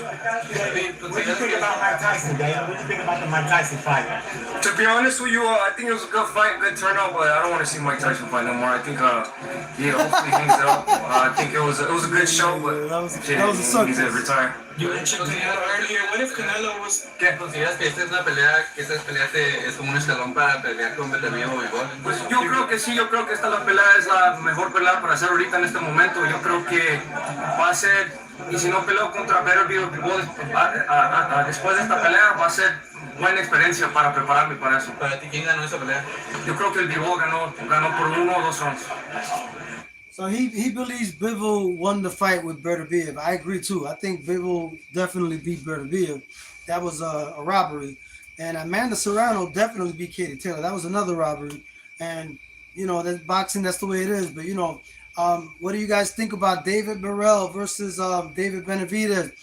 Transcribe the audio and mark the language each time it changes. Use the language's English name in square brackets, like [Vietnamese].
[English] What do you think about Mike Tyson, Dave? What do you think about the Mike Tyson fight? To be honest with you, I think it was a good fight, good turnout, but I don't want to see Mike Tyson fight no more. I think hopefully he hangs it up. I think it was a good show, but that was a success. He's a retire. You mentioned Canelo earlier. What if Canelo was? [Spanish] ¿Consideras que esta es una pelea, que esta pelea es como un escalón para pelear con Beterbiev o igual? Pues yo creo que sí, yo creo que esta la pelea es la mejor pelea para hacer ahorita en este momento. Yo creo que va a ser, y si no peleo contra Beterbiev después de esta pelea, va a ser buena experiencia para prepararme para eso. Para ti, ¿quién ganó esa pelea? Yo creo que el Bivol ganó por 1 o 2 rounds. [English] So he believes Bivol won the fight with Beterbiev. I agree too. I think Bivol definitely beat Beterbiev. That was a robbery. And Amanda Serrano definitely beat Katie Taylor. That was another robbery. And that's boxing. That's the way it is. But what do you guys think about David Morrell versus David Benavidez?